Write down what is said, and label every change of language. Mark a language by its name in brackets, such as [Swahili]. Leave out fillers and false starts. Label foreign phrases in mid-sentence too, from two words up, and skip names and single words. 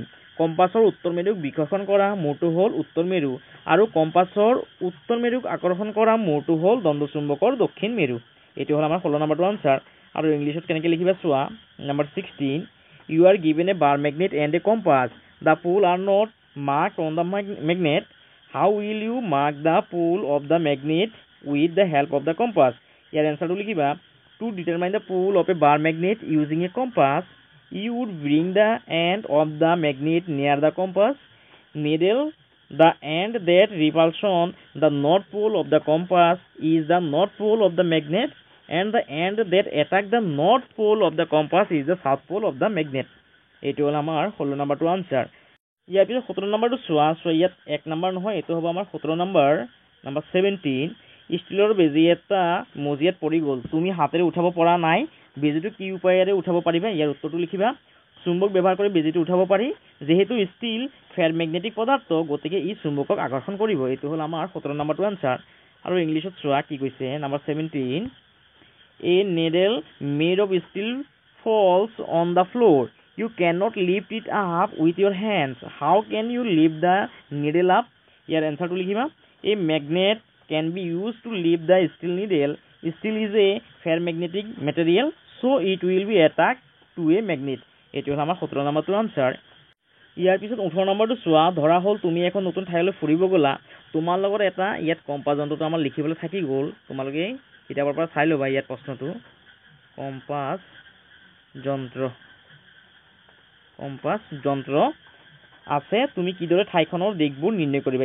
[Assamese] কম্পাছৰ উত্তৰ মেৰুক বিকৰ্ষণ কৰা মূৰটো হ'ল উত্তৰ মেৰু, আৰু কম্পাছৰ উত্তৰ মেৰুক আকৰ্ষণ কৰা মূৰটো হ'ল দ্বন্দ্ব চুম্বকৰ দক্ষিণ মেৰু। এইটো হ'ল আমাৰ 16 নম্বৰটোৰ আনসাৰ। আৰু ইংলিছত কেনেকৈ লিখিবা চোৱা, [English] number 16, you are given a bar magnet and a compass, the pole are not marked on the magnet, how will you mark the pole of the magnet with the help of the compass. [Assamese] ইয়াৰ এনসাৰটো লিখিবা, [English] to determine the pole of a bar magnet using a compass, you would bring the end of the magnet near the compass needle. The end that repulses on the north pole of the compass is the north pole of the magnet, and the end that attacks the north pole of the compass is the south pole of the magnet. [Assamese] এইটো হ'ল আমাৰ 16 নম্বৰটোৰ আনসাৰ। ইয়াৰ পিছত 17 নম্বৰটো চোৱা, ইয়াত 1 নম্বৰ নহয়, এইটো হ'ব আমাৰ 17 নম্বৰ। নম্বৰ 17, ষ্টীলৰ বেজী এটা মজিয়াত পৰি গ'ল, তুমি হাতেৰে উঠাব পৰা নাই, বেজীটো কি উপায়েৰে উঠাব পাৰিবা। ইয়াৰ উত্তৰটো লিখিবা, চুম্বক ব্যৱহাৰ কৰি বেজীটো উঠাব পাৰি, যিহেতু ষ্টীল ফেৰমেগনেটিক পদাৰ্থ গতিকে ই চুম্বকক আকৰ্ষণ কৰিব। এইটো হ'ল আমাৰ 17 নম্বৰটো আনসাৰ। আৰু ইংলিছত চোৱা কি কৈছে, [English] number 17, a needle made of steel falls on the floor, you can not lift it up with your hands, how can you lift the needle up. [Assamese] ইয়াৰ এনচাৰটো লিখিবা, [English] a magnet can be used to lift the steel needle. Steel is a ferromagnetic material, so it will be attached to a magnet. [Assamese] এইটো হ'ল আমাৰ 17 নম্বৰটোৰ আনসাৰ। ইয়াৰ পিছত 18 নম্বৰটো চোৱা, ধৰা হ'ল তুমি এখন নতুন ঠাইলৈ ফুৰিব গ'লা, তোমাৰ লগত এটা ইয়াত কম্পাছ যন্ত্ৰটো আমাৰ লিখিবলৈ থাকি গ'ল। তোমালোকে কিতাপৰ পৰা চাই ল'বা ইয়াত প্ৰশ্নটো, কম্পাছ যন্ত্ৰ আছে, তুমি কিদৰে ঠাইখনৰ দিশবোৰ নিৰ্ণয় কৰিবা।